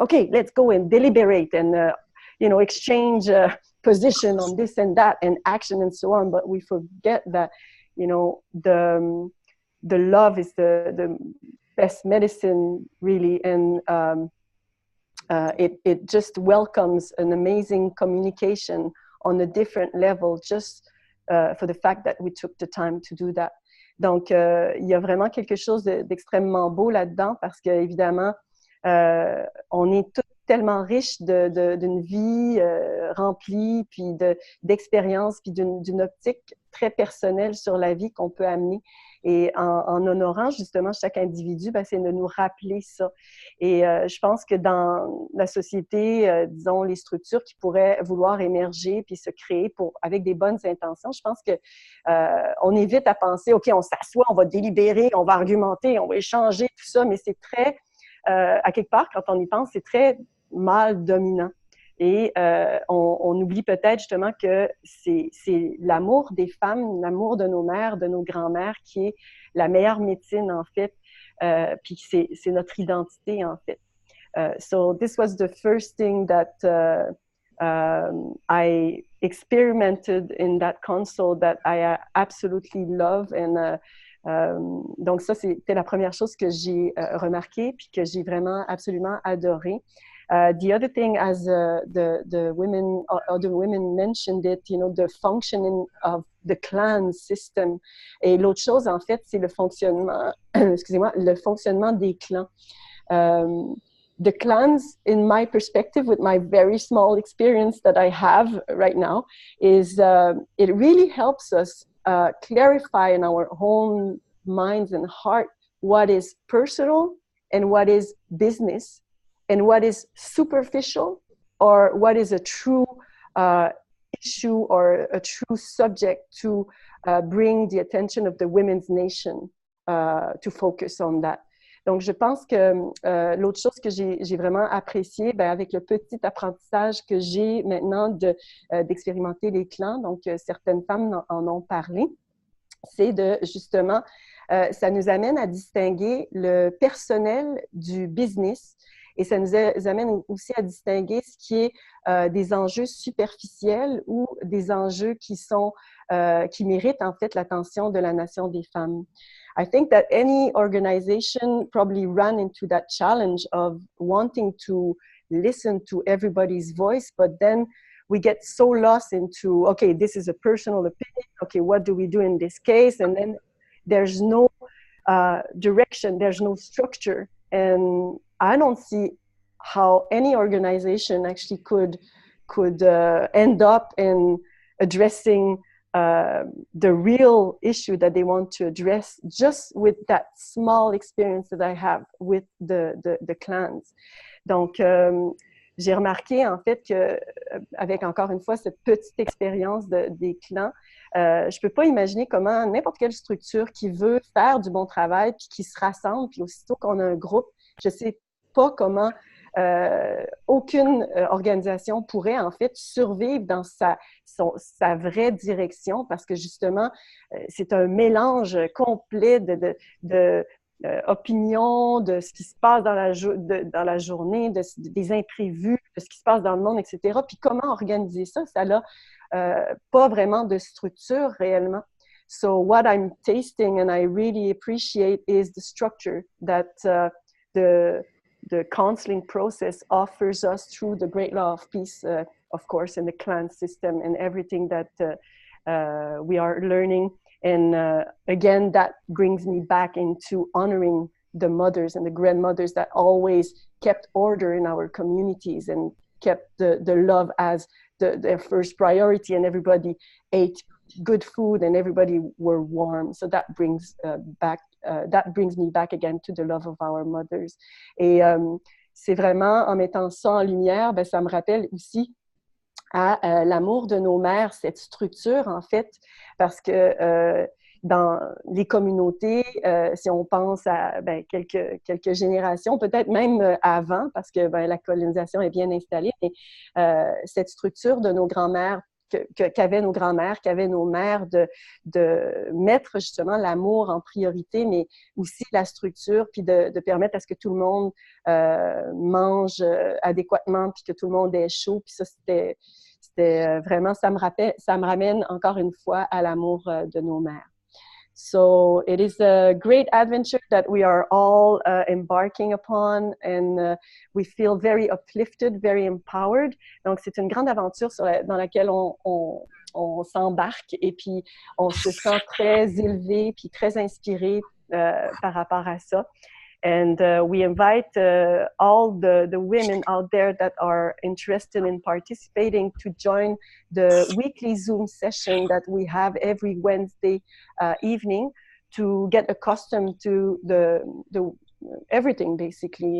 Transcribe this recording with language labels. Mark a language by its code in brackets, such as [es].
[en] Okay, let's go and deliberate and, you know, exchange position on this and that and action and so on. But we forget that, you know, the love is the best medicine, really, and it just welcomes an amazing communication on a different level, just for the fact that we took the time to do that. [fr] Donc, il y a vraiment quelque chose d'extrêmement beau là-dedans, parce que évidemment, on est toutes tellement riches d'une vie remplie, puis d'expériences, puis d'une optique très personnelle sur la vie qu'on peut amener. Et en honorant justement chaque individu, ben, c'est de nous rappeler ça. Et je pense que dans la société, disons, les structures qui pourraient vouloir émerger puis se créer avec des bonnes intentions, je pense que on évite à penser, OK, on s'assoit, on va délibérer, on va argumenter, on va échanger, tout ça, mais c'est très, à quelque part, quand on y pense, c'est très mal dominant. Et on oublie peut-être justement que c'est l'amour des femmes, l'amour de nos mères, de nos grands-mères qui est la meilleure médecine en fait, puis c'est notre identité en fait. [en] So this was the first thing that I experimented in that console that I absolutely love. [fr] And donc ça, c'était la première chose que j'ai remarqué puis que j'ai vraiment absolument adoré. [en] The other thing, as the women, other women mentioned it, you know, the functioning of the clan system. [fr] Et l'autre chose, en fait, c'est le fonctionnement, excusez-moi, le fonctionnement des clans. [en] The clans, in my perspective, with my very small experience that I have right now, is it really helps us clarify in our own minds and heart what is personal and what is business, and what is superficial, or what is a true issue or a true subject to bring the attention of the women's nation to focus on that. [fr] Donc, je pense que l'autre chose que j'ai vraiment apprécié, ben, avec le petit apprentissage que j'ai maintenant d'expérimenter les clans, donc certaines femmes en ont parlé, c'est de justement, ça nous amène à distinguer le personnel du business. Et ça nous amène aussi à distinguer ce qui est des enjeux superficiels ou des enjeux qui méritent en fait l'attention de la nation des femmes. [en] I think that any organization probably ran into that challenge of wanting to listen to everybody's voice, but then we get so lost into, okay, this is a personal opinion. Okay, what do we do in this case? And then there's no direction, there's no structure. And I don't see how any organization actually could end up in addressing the real issue that they want to address just with that small experience that I have with the clans. [fr] Donc, j'ai remarqué en fait que avec encore une fois cette petite expérience des clans, je peux pas imaginer comment n'importe quelle structure qui veut faire du bon travail puis qui se rassemble, puis aussitôt qu'on a un groupe, je sais pas comment aucune organisation pourrait en fait survivre dans sa vraie direction parce que justement, c'est un mélange complet de opinions, de ce qui se passe dans la journée, des imprévus, de ce qui se passe dans le monde, etc. Puis comment organiser ça? Ça n'a pas vraiment de structure réellement. [en] So what I'm tasting and I really appreciate is the structure that the counseling process offers us through the Great Law of Peace, of course, and the clan system and everything that we are learning. And again, that brings me back into honoring the mothers and the grandmothers that always kept order in our communities and kept the love as their first priority, and everybody ate good food and everybody were warm. So that brings me back again to the love of our mothers. [fr] Et c'est vraiment en mettant ça en lumière, ben, ça me rappelle aussi à l'amour de nos mères, cette structure en fait, parce que dans les communautés, si on pense à ben, quelques générations, peut-être même avant, parce que ben, la colonisation est bien installée, mais cette structure de nos grands-mères, qu'avaient nos grands-mères, qu'avaient nos mères, de mettre justement l'amour en priorité, mais aussi la structure, puis de permettre à ce que tout le monde mange adéquatement, puis que tout le monde ait chaud, puis ça, c'était vraiment, ça me ramène encore une fois à l'amour de nos mères. [en] So it is a great adventure that we are all embarking upon, and we feel very uplifted, very empowered. [fr] Donc, c'est une grande aventure dans laquelle on s'embarque et puis on se sent très élevé puis très inspiré par rapport à ça. [en] And we invite all the women out there that are interested in participating to join the weekly Zoom session that we have every Wednesday evening to get accustomed to the everything, basically.